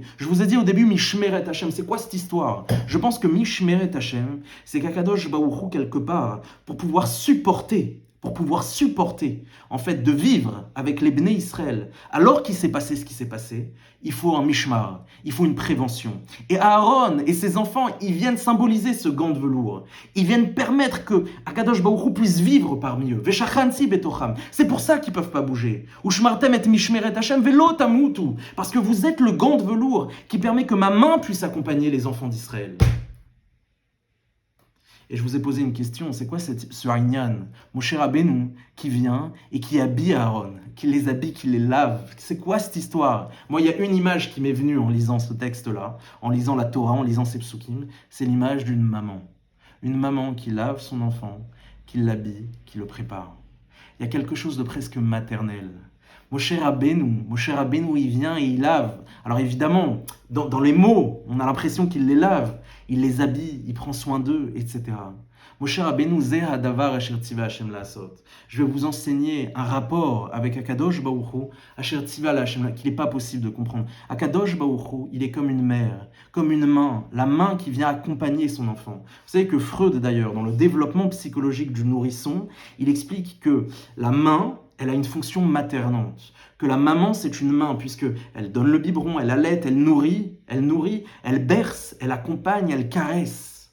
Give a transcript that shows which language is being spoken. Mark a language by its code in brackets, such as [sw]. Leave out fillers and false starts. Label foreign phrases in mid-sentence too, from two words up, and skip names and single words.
[fr] Je vous ai dit au début, [he] משמרת השם, [fr] c'est quoi cette histoire? Je pense que [he] משמרת השם, [fr] c'est qu' [he] הקדוש ברוך הוא, [fr] quelque part, pour pouvoir supporter, en fait, de vivre avec les Bnei Israël, alors qu'il s'est passé ce qui s'est passé, il faut un mishmar, il faut une prévention. Et Aaron et ses enfants, ils viennent symboliser ce gant de velours. Ils viennent permettre que [he] הקדוש ברוך הוא [fr] puisse vivre parmi eux. [he] ושכנתי בתוכם. [fr] C'est pour ça qu'ils ne peuvent pas bouger. [he] ושמרתם את משמרת השם ולא תמותו. [fr] Parce que vous êtes le gant de velours qui permet que ma main puisse accompagner les enfants d'Israël. Et je vous ai posé une question, c'est quoi ce Inyan, Moshe Rabbeinu, qui vient et qui habille Aaron, qui les habille, qui les lave? C'est quoi cette histoire? Moi, il y a une image qui m'est venue en lisant ce texte-là, en lisant la Torah, en lisant ces psukim, c'est l'image d'une maman. Une maman qui lave son enfant, qui l'habille, qui le prépare. Il y a quelque chose de presque maternel. Moshe Rabbeinu, il vient et il lave. Alors évidemment, dans les mots, on a l'impression qu'il les lave, il les habille, il prend soin d'eux, etc. [he] משה רבינו, זה הדבר אשר צוה השם לעשות. [fr] Je vais vous enseigner un rapport avec [he] הקדוש ברוך הוא, אשר צוה השם, [fr] qu'il n'est pas possible de comprendre. [he] הקדוש ברוך הוא, [fr] il est comme une mère, comme une main, la main qui vient accompagner son enfant. Vous savez que Freud, d'ailleurs, dans le développement psychologique du nourrisson, il explique que la main, elle a une fonction maternante, que la maman c'est une main puisqu'elle donne le biberon, elle allaite, elle nourrit, elle berce, elle accompagne, elle caresse.